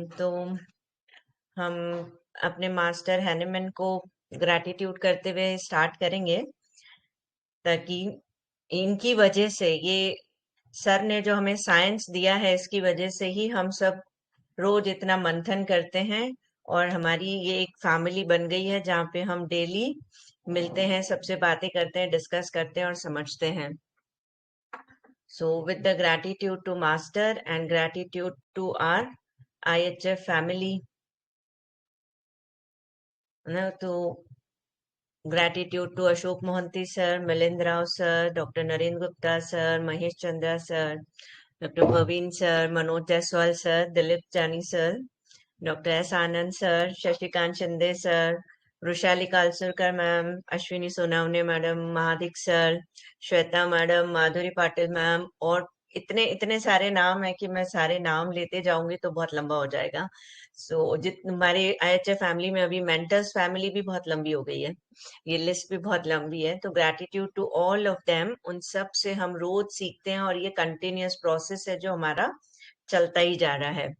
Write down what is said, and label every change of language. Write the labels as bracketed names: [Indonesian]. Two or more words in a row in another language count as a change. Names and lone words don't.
[Hindi] तो हम अपने मास्टर हैनिमैन को ग्रैटिट्यूड करते हुए स्टार्ट करेंगे, ताकि इनकी वजह से ये सर ने जो हमें साइंस दिया है इसकी वजह से ही हम सब रोज इतना मंथन करते हैं और हमारी ये एक फैमिली बन गई है जहाँ पे हम डेली मिलते हैं, सबसे बातें करते हैं, डिस्कस करते हैं और समझते हैं। [English] So with the gratitude to master and gratitude to our IHF family, तो gratitude to Ashok Mohanty sir, Milind Rao sir, Dr. Naren Gupta sir, Mahesh Chandra sir, Dr. Bhavin sir, Manoj Jaiswal sir, Dilip Jani sir, Dr. [Hindi] S. Anand sir, Shashikant Shinde sir, Rushali Kalsurkar ma'am, Ashwini Sonavne madam, Mahadik sir, श्वेता मैडम, माधुरी पाटिल मैम, और इतने इतने सारे नाम है कि मैं सारे नाम लेते जाऊंगी तो बहुत लंबा हो जाएगा। सो हमारे IHF फैमिली में अभी [English] mentors family [Hindi] भी बहुत लंबी हो गई है, ये लिस्ट भी बहुत लंबी है। तो [English] gratitude to all of them, [Hindi] उन सब से हम रोज सीखते हैं और ये [English] continuous process [Hindi] है जो हमारा चलता ही जा रहा है।